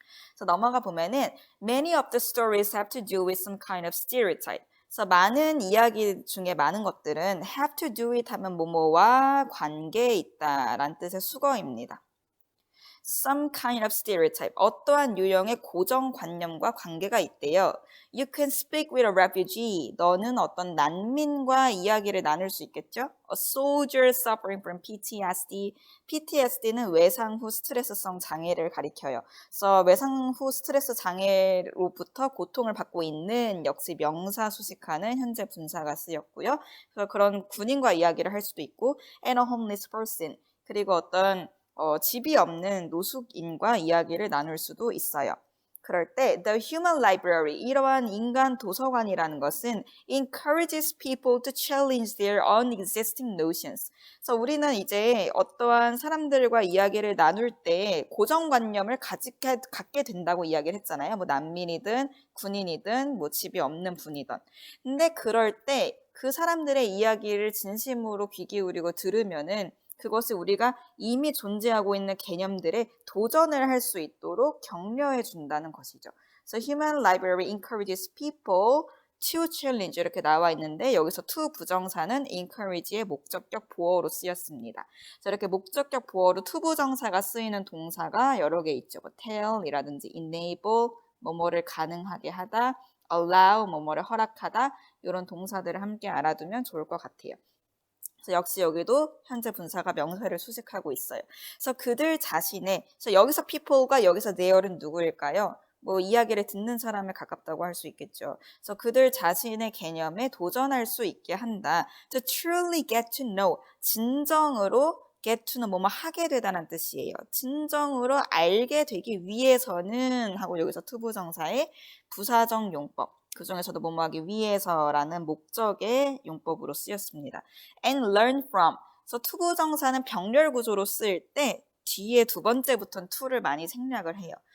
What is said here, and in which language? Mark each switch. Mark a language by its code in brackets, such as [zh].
[ko] 그래서 넘어가 보면은 [en] many of the stories have to do with some kind of stereotype. [ko] 그래서 많은 이야기 중에 많은 것들은 [en] have to do it [ko] 하면 뭐뭐와 관계에 있다라는 뜻의 수거입니다. [en] Some kind of stereotype, [ko] 어떠한 유형의 고정관념과 관계가 있대요. [en] You can speak with a refugee, [ko] 너는 어떤 난민과 이야기를 나눌 수 있겠죠? [en] A soldier suffering from PTSD, [ko] PTSD는 외상 후 스트레스성 장애를 가리켜요. 그래서 외상 후 스트레스 장애로부터 고통을 받고 있는 역시 명사 수식하는 현재 분사가 쓰였고요. 그래서 그런 군인과 이야기를 할 수도 있고 [en] and a homeless person, [ko] 그리고 어떤 집이 없는 노숙인과 이야기를 나눌 수도 있어요. 그럴 때 [en] the human library, [ko] 이러한 인간 도서관이라는 것은 [en] encourages people to challenge their own existing notions. [ko] 그래서 우리는 이제 어떠한 사람들과 이야기를 나눌 때 고정관념을 갖게 된다고 이야기를 했잖아요. 뭐 난민이든 군인이든 뭐 집이 없는 분이든. 근데 그럴 때 그 사람들의 이야기를 진심으로 귀 기울이고 들으면은 그것이 우리가 이미 존재하고 있는 개념들에 도전을 할 수 있도록 격려해 준다는 것이죠. [en] So human library encourages people to challenge [ko] 이렇게 나와 있는데 여기서 to 부정사는 encourage의 목적격 보어로 쓰였습니다. 그래서 이렇게 목적격 보어로 to 부정사가 쓰이는 동사가 여러 개 있죠. 뭐 tell이라든지 enable, 뭐뭐를 가능하게 하다, allow, 뭐뭐를 허락하다 이런 동사들을 함께 알아두면 좋을 것 같아요. 그래서 역시 여기도 현재 분사가 명사를 수식하고 있어요. 그래서 그들 자신의, 그래서 여기서 people과 여기서 their은 누구일까요? 뭐 이야기를 듣는 사람에 가깝다고 할 수 있겠죠. 그래서 그들 자신의 개념에 도전할 수 있게 한다. [en] To truly get to know, [ko] 진정으로 get to는 뭐뭐 하게 되다는 뜻이에요. 진정으로 알게 되기 위해서는 하고 여기서 투부정사의 부사적 용법. 그 중에서도 뭐뭐 하기 위해서라는 목적의 용법으로 쓰였습니다. [en] And learn from. [ko] 그래서 투부정사는 병렬 구조로 쓰일 때 뒤에 두 번째부터는 to를 많이 생략을 해요.